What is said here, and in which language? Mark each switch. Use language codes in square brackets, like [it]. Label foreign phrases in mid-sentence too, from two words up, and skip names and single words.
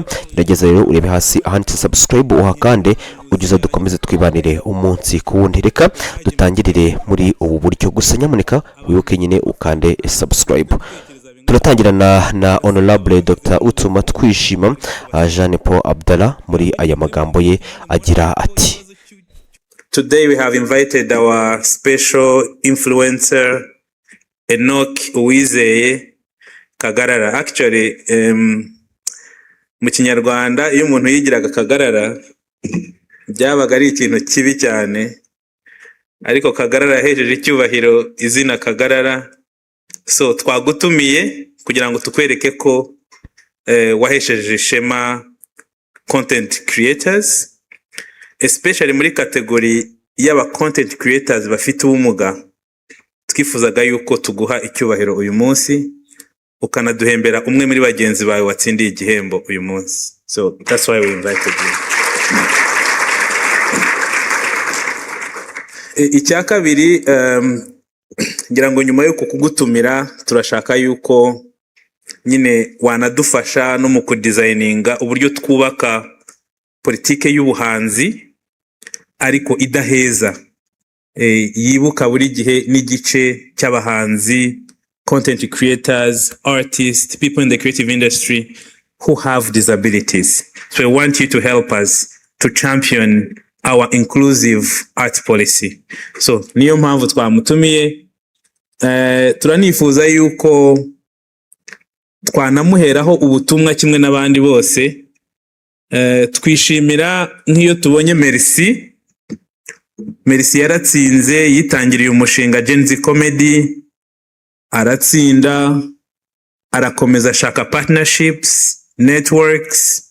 [rw] Gerageza rero urebe hasi ahanditse subscribe uhakande ugize dukomeze twibanire umunsi ku wundi. Reka dutangirire muri ubu buryo, gusa nyamuneka wibuke nyine ukande subscribe. Turatangira na Honorable Dr Utuma Twishima Jean Paul Abdallah muri aya magambo ye agira ati: [en] Today we have invited our special influencer Enoch Uwizeye Kagarara. [rw] Actually mu Kinyarwanda iyo umuntu yigiraga Kagarara byabaga ari ikintu kibi cyane, ariko Kagarara yahejeje icyubahiro izina Kagarara. So twagutumiye kugira ngo tukwereke ko wahesheje ishema [en] content creators, [rw] especially muri kategori y'aba [en] content creators [rw] bafite ubumuga. Twifuzaga yuko tuguha icyubahiro uyu munsi ukanaduhembera umwe muri bagenzi bawe watsindiye igihembo uyu munsi. [en] So that's why we invited you. [rw] Icya kabiri, ngira ngo nyuma yuko kugutumira turashaka yuko nyine wanadufasha no mu kudesigninga uburyo twubaka politike y'ubuhanzi ariko idaheza, yibuka buri gihe n'igice cy'abahanzi, [en] content creators, artists, people in the creative industry who have disabilities. So I want you to help us to champion our inclusive art policy. [rw] So niyo mpamvu twamutumiye. Turanifuza yuko twanamuheraho ubutumwa kimwe n'abandi bose. Twishimira nk'iyo tubonye Merci yaratsinze, yitangiriye umushinga Gen Z Comedy, aratsinda, arakomeza ashaka partnerships, networks.